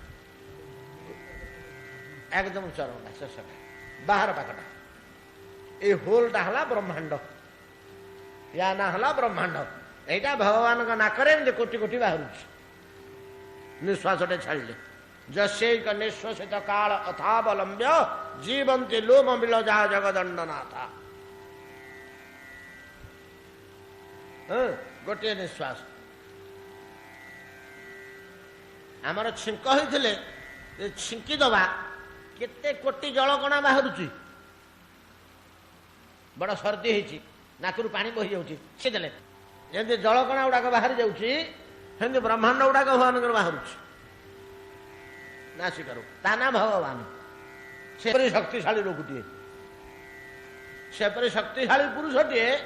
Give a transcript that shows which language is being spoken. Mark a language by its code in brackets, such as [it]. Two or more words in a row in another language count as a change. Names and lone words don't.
[or] ଏକଦମ ଚରମଟା, ଶେଷଟା, ବାହାର ପାଖଟା। ଏଇ ହୋଲଟା ହେଲା ବ୍ରହ୍ମାଣ୍ଡ, ୟା ନା ହେଲା ବ୍ରହ୍ମାଣ୍ଡ। ଏଇଟା ଭଗବାନଙ୍କ ନାକରେ ଏମିତି କୋଟି କୋଟି ବାହାରୁଛି ନିଶ୍ୱାସଟେ ଛାଡ଼ିଲେ। [sa] जस्यैक निश्वसित काल अथावलंब्य जीवंती लोम बिलजा जगदंडनाथा। [or] ଗୋଟେ ନିଶ୍ୱାସ ଆମର ଛିଙ୍କ ହୋଇଥିଲେ ଛିଙ୍କି ଦବା କେତେ କୋଟି ଜଳକଣା ବାହାରୁଛି ବଡ଼ ସର୍ଦ୍ଦି ହୋଇଛି ନାକରୁ ପାଣି ବହି ଯାଉଛି ସେ ଦେଲେ ଯେନ୍ତି ଜଳକଣା ଗୁଡ଼ାକ ବାହାରି ଯାଉଛି ସେନ୍ତି ବ୍ରହ୍ମାଣ୍ଡ ଗୁଡ଼ାକ ଭଗବାନଙ୍କର ବାହାରୁଛି ନାସିକାରୁ ତା ନା ଭଗବାନ ସେପରି ଶକ୍ତିଶାଳୀ ଲୋକଟିଏ ସେପରି ଶକ୍ତିଶାଳୀ ପୁରୁଷଟିଏ।